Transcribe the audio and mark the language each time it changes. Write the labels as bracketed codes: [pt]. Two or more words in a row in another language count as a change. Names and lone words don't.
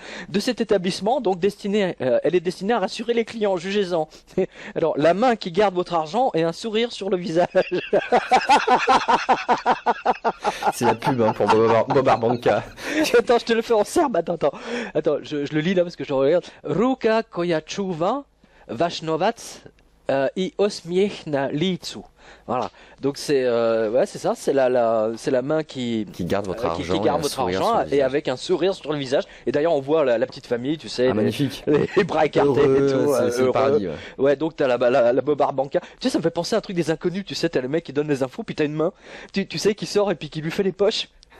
[fr] De cet établissement, donc elle est destinée à rassurer les clients. Jugez-en. Alors la main qui garde votre argent et un sourire sur le visage. C'est la pub pour Bobard Banca. Attends, je te le fais en serbe. Attends, je le lis là parce que je regarde. [sr] Ruka koja čuva vaš novac i osmijeh na licu. [fr] Voilà. Donc c'est ça, c'est la main qui garde votre argent, qui garde votre argent et avec un sourire sur le visage. Et d'ailleurs on voit la petite famille, tu sais, magnifique, les bras écartés et tout. C'est le paradis. Ouais, donc t'as la Bobard Banca. Tu sais, ça me fait penser à un truc des inconnus. Tu sais, t'as le mec qui donne les infos, puis t'as une main, tu sais, qui sort et puis qui lui fait les poches.